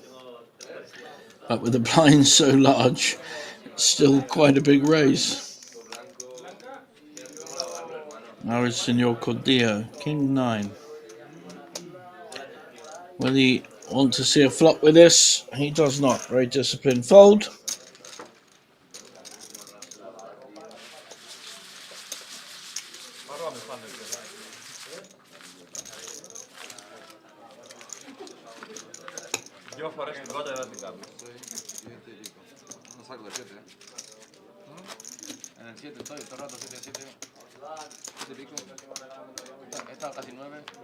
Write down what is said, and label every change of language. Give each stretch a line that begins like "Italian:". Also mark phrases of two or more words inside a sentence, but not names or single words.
English: But with the blinds so large, it's still quite a big raise. Now is Senor Cordillo, King 9. Will he want to see a flop with this? He does not. Very disciplined fold.
Greek: Δύο φορές την πρώτη δεν την κάνω.
Spanish: No saco de 7, En el 7 estoy, todo el rato 7, 7. 7 pico. He estado casi 9.